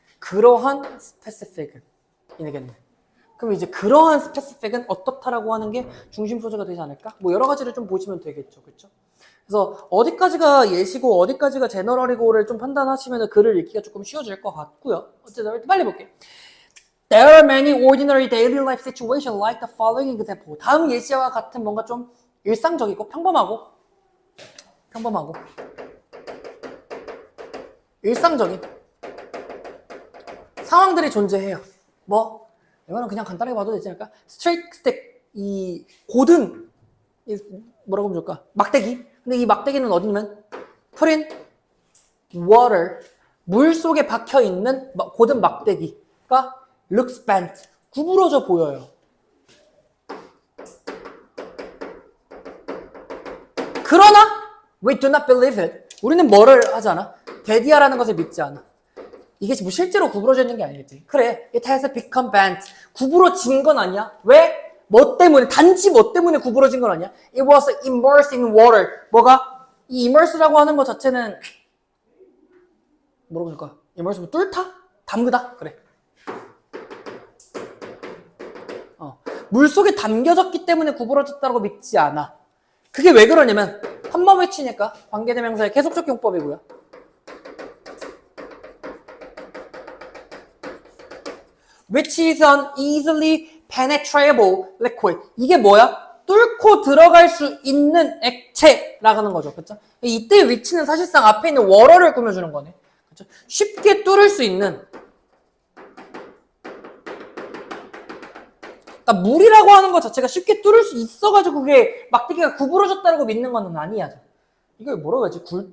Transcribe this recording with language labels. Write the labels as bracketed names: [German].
[Korean] 그러한 스페시픽은 이겠네. 그럼 이제 그러한 스페시픽은 어떻다라고 하는 게 중심 소재가 되지 않을까? 뭐 여러 가지를 좀 보시면 되겠죠. 그렇죠? 그래서 어디까지가 예시고 어디까지가 제너럴이고를 좀 판단하시면 글을 읽기가 조금 쉬워질 것 같고요. 어쨌든 빨리 볼게요. [English] There are many ordinary daily life situations like the following example. [Korean] 다음 예시와 같은 뭔가 좀 일상적이고 평범하고 일상적인 상황들이 존재해요. 뭐 이거는 그냥 간단하게 봐도 되지 않을까? 스트레이트 스틱, 이 고든, 뭐라고 하면 좋을까? 막대기. 근데 이 막대기는 어디냐면 [English] put in water, [Korean] 물 속에 박혀 있는 고든 막대기가 [English] looks bent, [Korean] 구부러져 보여요. 그러나 [English] we do not believe it. [Korean] 우리는 뭐를 하지 않아? 데디아라는 것을 믿지 않아. 이게 뭐 실제로 구부러져 있는 게 아니겠지. 그래, [English] it has become bent. [Korean] 구부러진 건 아니야. 왜? 뭐 때문에? 단지 뭐 때문에 구부러진 건 아니야. [English] It was immersed in water. [Korean] 뭐가? 이 immerse라고 하는 것 자체는 뭐라고 할까? immerse 뚫다? 담그다? 그래. 물 속에 담겨졌기 때문에 구부러졌다고 믿지 않아. 그게 왜 그러냐면 한 번 외치니까 관계대명사의 계속적 용법이고요. [English] Which is an easily penetratable liquid. [Korean] 이게 뭐야? 뚫고 들어갈 수 있는 액체라고 하는 거죠. 그렇죠? 이때 which는 사실상 앞에 있는 워러를 꾸며주는 거네. 그렇죠? 쉽게 뚫을 수 있는. 그러니까 물이라고 하는 것 자체가 쉽게 뚫을 수 있어가지고 그게 막대기가 구부러졌다고 믿는 건 아니야. 이걸 뭐라고 하지?